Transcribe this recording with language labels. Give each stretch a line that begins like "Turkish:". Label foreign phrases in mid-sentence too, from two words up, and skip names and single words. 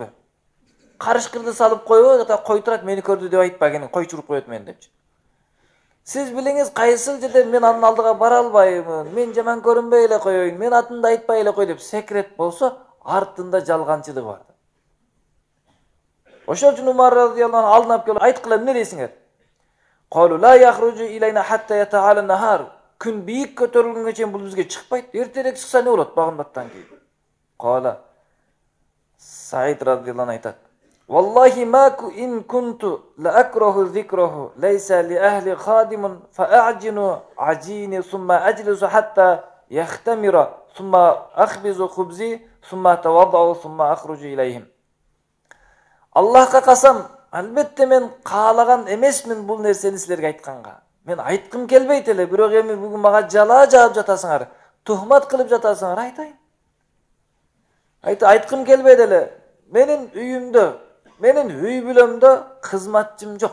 Kyrgyz: Карышкырды салып койбо, кой турат, мени көрдү деп айтпа, кene кой чуруп коет мени депчи. Сиз билиңиз кайсыл жерде мен анын алдыга бара албаймын, мен жаман көрүнбөй эле коеюн, мен атымды айтпай эле кой деп секрет болсо, артында жалганчылык бар. Ошол үчүн Умар
Arabic: رضي الله عنه
Kyrgyz: алдын алып келип айткыла, эмне дейсиңер?
Arabic: قالوا لا يخرج إلينا حتى يتعالى نهار.
Kyrgyz: Күн бийик көтөрүлгөнгө чейин бул бизге чыкпайт. Эртерээк чыкса эмне болот багындаттан кийин? Кала Саид
Arabic: رضي الله عنه
Kyrgyz: айтат:
Arabic: "والله ماكو إن كنت لأكره ذكره ليس لأهلي خادم فأعجن عجيني ثم أجلس حتى يختمر ثم أخبز خبزي ثم أتوضأ ثم أخرج إليهم."
Kyrgyz: Аллахка касам, албетте мен каалаган эмесмин бул нерсени силерге айтканга. Мен айткым келбейт эле, бирок эми бүгүн мага жала жаап жатасыңар, тухмат кылып жатасыңар, айтайын. Айткым келбейт эле. Menin үйümdө, menin үй бүлөмдө кызматчым жок.